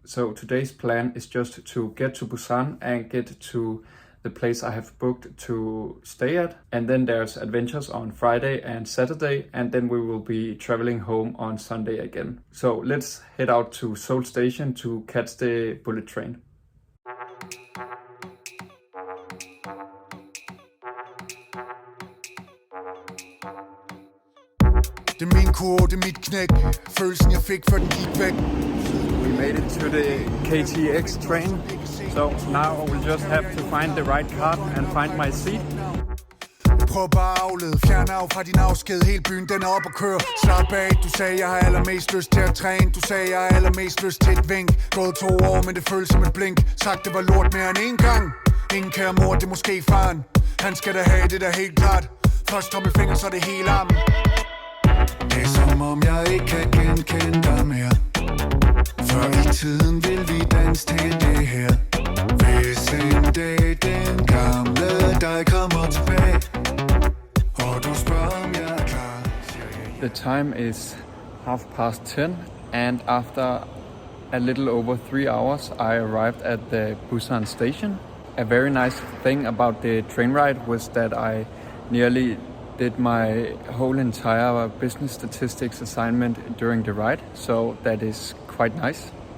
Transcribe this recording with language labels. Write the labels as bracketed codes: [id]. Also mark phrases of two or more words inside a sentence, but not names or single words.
[en] So today's plan is just to get to Busan and get to the place I have booked to stay at. And then there's adventures on Friday and Saturday, and then we will be traveling home on Sunday again. So let's head out to Seoul Station to catch the bullet train. [da] Det er min kurve, det er mit knæk. Følelsen jeg fik før den gik væk. [en] We made it to the KTX train. So now I will just have to find the right card and find my seat. [da] Jeg prøver bare at aflede. Fjern af fra din afsked. Hele byen den er op og køre. Slap af, du sagde jeg har allermest lyst til at træne. Du sagde jeg har allermest lyst til et vink. Gået 2 år, men det føles som et blink. Sagt det var lort mere end en gang. Ingen kære mor, det er måske faren. Han skal da have det der helt klart. Først tommelfinger, så det hele armen. Det er som om jeg ikke kan genkende dig mere. Før i tiden vil vi danse til det her. Hvis en dag den gamle dig kommer tilbage, og du spørger om jeg er klar. [en] The time is 10:30 and after a little over 3 hours I arrived at the Busan station. A very nice thing about the train ride was that I nearly did my whole entire business statistics assignment during the ride, so that is quite nice.